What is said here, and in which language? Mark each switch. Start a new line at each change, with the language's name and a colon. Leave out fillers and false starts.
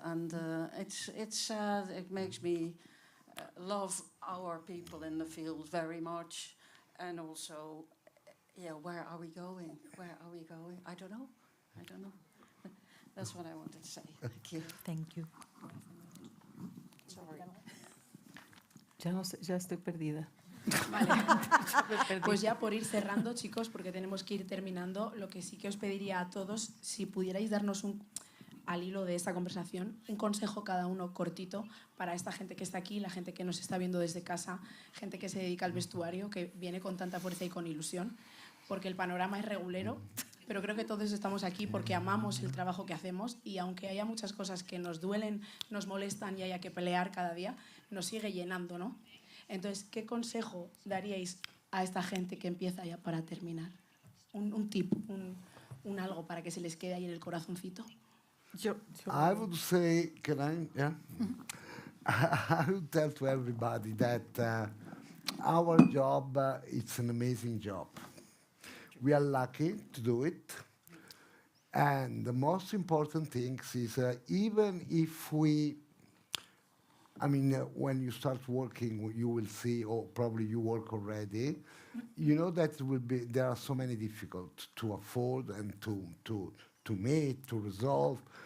English: And it's sad. It makes me love our people in the field very much. And also, yeah, where are we going? Where are we going? I don't know. That's what I wanted to say. Thank you. Thank you. Sorry.
Spanish: Ya no sé, ya estoy perdida. Vale. Pues ya por ir cerrando, chicos, porque tenemos que ir terminando, lo que sí que os pediría a todos, si pudierais darnos al hilo de esta conversación, un consejo cada uno cortito para esta gente que está aquí, la gente que nos está viendo desde casa, gente que se dedica al vestuario, que viene con tanta fuerza y con ilusión, porque el panorama es regulero, pero creo que todos estamos aquí porque amamos el trabajo que hacemos, y aunque haya muchas cosas que nos duelen, nos molestan y haya que pelear cada día, nos sigue llenando, ¿no? Entonces, ¿qué consejo daríais a esta gente que empieza ya para terminar? Un tip, un algo para que se les quede ahí en el corazoncito.
English: I would say, can I? Yeah. I would tell to everybody that our job, it's an amazing job. We are lucky to do it. And the most important thing is even if we, I mean, when you start working, you will see, or probably you work already, you know that there are so many difficulties to afford and to meet, to resolve.